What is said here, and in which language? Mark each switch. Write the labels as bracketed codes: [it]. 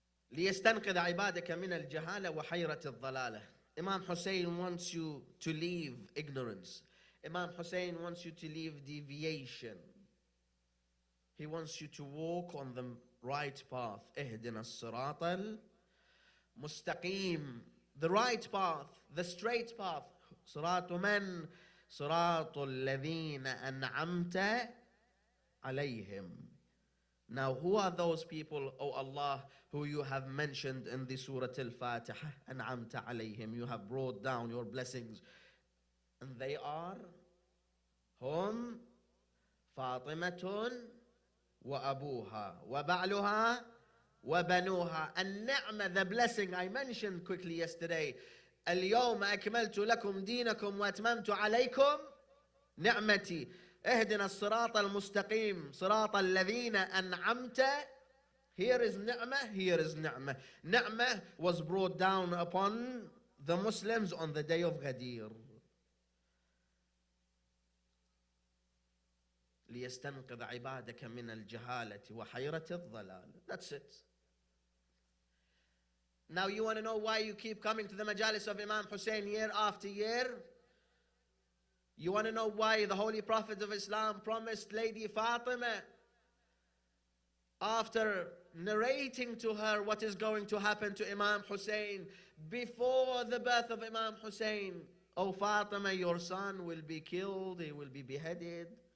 [ar] ليستنقذ عبادك من الجهالة وحيرة الضلالة. [en] Imam Hussain wants you to leave ignorance. Imam Hussain wants you to leave deviation. He wants you to walk on the right path. [ar] اهدنا الصراط المستقيم. [en] The right path, the straight path. [ar] صراط من؟ صراط الذين أنعمت عليهم. [en] Now, who are those people, O Allah, who you have mentioned in the Surah Al-Fatiha? [ar] أنعمت عليهم. [en] You have brought down your blessings. And they are [ar] هم فاطمة وأبوها وبعلها وبنوها. [en] النعمة, the blessing I mentioned quickly yesterday. [ar] اليوم أكملت لكم دينكم وأتممت عليكم نعمتي. اهدنا الصراط المستقيم صراط الذين أنعمت. [en] Here is ni'mah, here is ni'mah. Ni'mah was brought down upon the Muslims on the day of Ghadir. [ar] ليستنقذ عبادك من الجهالة وحيرة الضلال. [en] That's it. Now you want to know why you keep coming to the majalis of Imam Hussain year after year? You want to know why the Holy Prophet of Islam promised Lady Fatima, after narrating to her what is going to happen to Imam Hussain before the birth of Imam Hussain, "Oh Fatima, your son will be killed, he will be beheaded.